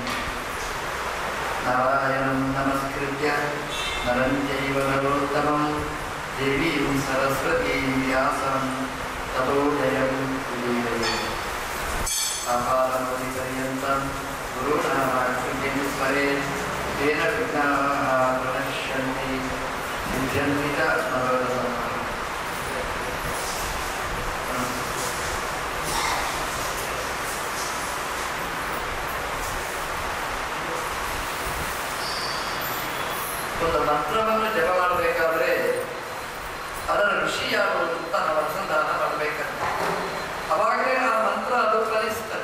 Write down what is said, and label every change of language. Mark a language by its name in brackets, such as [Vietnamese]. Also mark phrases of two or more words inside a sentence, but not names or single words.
[Sanskrit] नारायणं नमस्कृत्य नरं चैव नरोत्तमं देवीं सरस्वतीं व्यासं ततो जयं उदीरयेत्। आपादमौलिपर्यन्तं गुरूणामाकृतिं स्मरेत् तेन विघ्नाः प्रणश्यन्ति सिद्ध्यन्ति च मनोरथम्। [Kannada] ಒಂದು ಮಂತ್ರವನ್ನು ಜಪ ಮಾಡಬೇಕಾದ್ರೆ ಅದರ ಋಷಿ ಯಾರು ಅಂತ ನಾವು ಅನುಸಂಧಾನ ಮಾಡಬೇಕಂತ ಅವಾಗಲೇ ಆ ಮಂತ್ರ ಅದು ಫಲಿಸ್ತದೆ.